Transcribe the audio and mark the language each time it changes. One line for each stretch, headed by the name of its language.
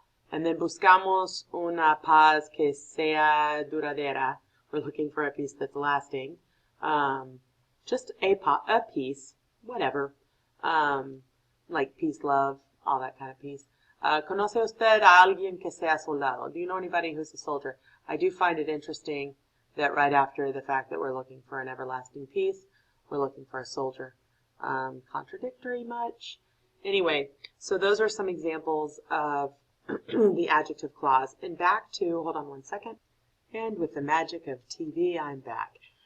English: And then
Spanish: buscamos una paz que sea duradera.
English: We're looking for a peace that's lasting. Just a peace, whatever. Like peace, love, all that kind of peace.
Spanish: ¿Conoce usted a alguien que sea soldado?
English: Do you know anybody who's a soldier? I do find it interesting that right after the fact that we're looking for an everlasting peace, we're looking for a soldier. Contradictory much? Anyway, so those are some examples of the adjective clause. And back to, hold on one second, and with the magic of TV, I'm back.